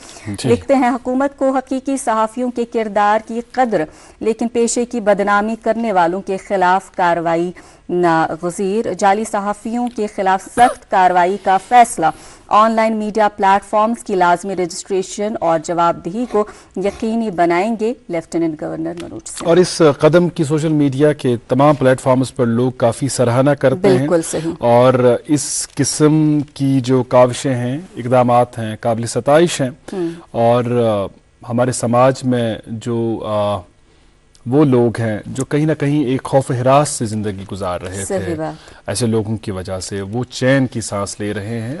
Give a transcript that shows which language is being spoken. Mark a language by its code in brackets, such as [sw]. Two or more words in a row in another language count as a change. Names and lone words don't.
[ur] لکھتے ہیں حکومت کو حقیقی صحافیوں کے کردار کی قدر لیکن پیشے کی بدنامی کرنے والوں کے خلاف کارروائی ناگزیر. جعلی صحافیوں کے خلاف سخت کارروائی کا فیصلہ. [en] online media platforms [ur] کی لازمی رجسٹریشن اور جواب دہی کو یقینی بنائیں گے [en] Lieutenant Governor [ur] منوج سنہا. اور اس قدم کی [en] social media [ur] کے تمام پلیٹ فارمز پر لوگ کافی سراہنا کرتے ہیں. بالکل صحیح. اور اس قسم کی جو کاوشیں ہیں، اقدامات ہیں، قابل ستائش ہیں. اور ہمارے سماج میں جو وہ لوگ ہیں جو کہیں نہ کہیں ایک خوف ہراس سے زندگی گزار رہے تھے، ایسے لوگوں کی وجہ سے وہ چین کی سانس لے رہے ہیں.